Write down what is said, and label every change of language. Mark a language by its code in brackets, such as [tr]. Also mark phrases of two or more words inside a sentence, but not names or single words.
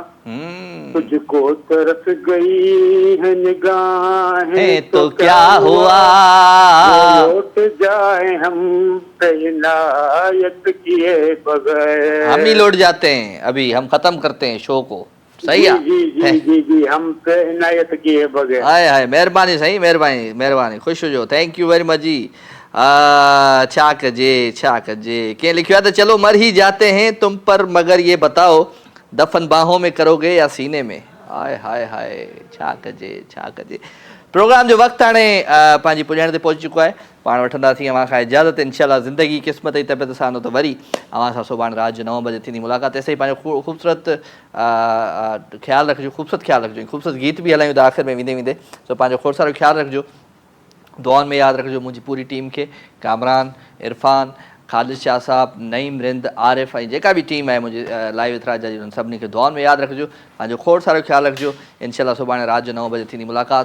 [ur] تجھکو ترس گئی ہے نگاہیں تو کیا ہوا, لوٹ جائے ہم پہ عنایت کیے بغیر. ہم ہی لوٹ جاتے ہیں، ابھی ہم ختم کرتے ہیں شو کو. صحیح ہے جی ہم پہ عنایت کیے بغیر. [sd] हाय हाय मेहरबानी साईं, मेहरबानी मेहरबानी, खुश हुजो, [en] thank you very much जी। [sd] छा कजे के लिखियो तो [ur] چلو مر ہی جاتے ہیں تم پر، مگر یہ بتاؤ دفن باہوں میں کروگے یا سینے میں. [sd] हाय हाय हाय छा कजे। प्रोग्राम जो वक्त हाणे पंहिंजी पुॼाइण ते पहुची चुको आहे। पाण वठंदासीं अव्हां खां इजाज़त। इंशाल्लाह ज़िंदगी क़िस्मत जी तबियत सां न त वरी अव्हां सां सुभाणे राति जो 9 बजे थींदी मुलाक़ात। तेसिताईं पंहिंजो ख़ूबसूरत ख़्यालु रखिजो, ख़ूबसूरत गीत बि हलायूं था आख़िर में वेंदे सो पंहिंजो खोड़ सारो ख़्यालु रखिजो, दुआउनि में यादि रखिजो मुंहिंजी पूरी टीम खे, कामरान, इरफान, ख़ालिद शाह साहब, नईम, रिंद, आरिफ ऐं जेका बि टीम आहे मुंहिंजी लाइव इतराजा जी, उन्हनि सभिनी खे दुआउनि में यादि रखिजो, पंहिंजो खोड़ सारो ख़्यालु रखिजो। इंशाल्लाह सुभाणे राति जो 9 बजे थींदी मुलाक़ात।